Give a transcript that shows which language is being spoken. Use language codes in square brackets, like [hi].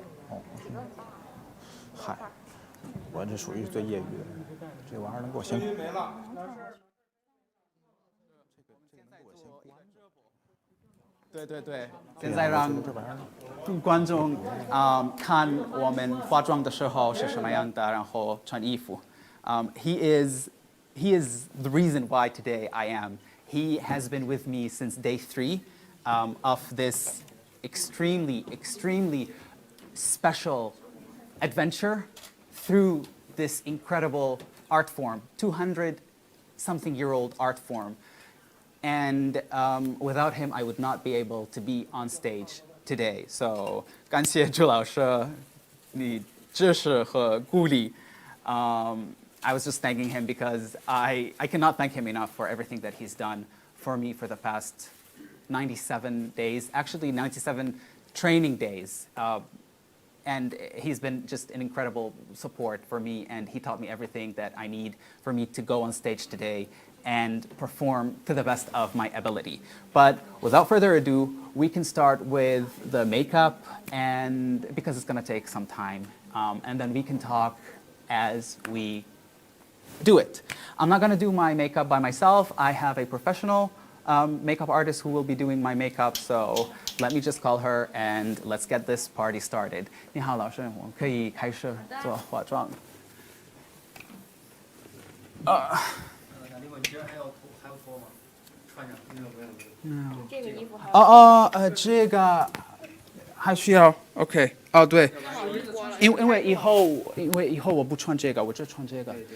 [zh] 哦，嗨，我这属于最业余的人，这玩意儿能给我先。没了。对，现在让观众看我们化妆的时候是什么样的，然后穿衣服。 [en] He is the reason why today I am. He has been with me since day 3 of this extremely, extremely special adventure through this incredible art form, 200-something-year-old art form. and without him, I would not be able to be on stage today. [zh] So 感谢朱老师你支持和鼓励。 [en] I was just thanking him because I cannot thank him enough for everything that he's done for me for the past 97 days, actually 97 training days. And he's been just an incredible support for me, and he taught me everything that I need for me to go on stage today and perform to the best of my ability. But without further ado, we can start with the makeup, and because it's going to take some time, and then we can talk as we do it. I'm not going to do my makeup by myself. I have a professional makeup artist who will be doing my makeup, so let me just call her and let's get this party started. [zh] 你好，老师，我们可以开始做化妆。哪地方？你今儿还要脱吗？穿上。这个衣服还这个还需要 OK 哦，对，因为以后我不穿这个，我只穿这个。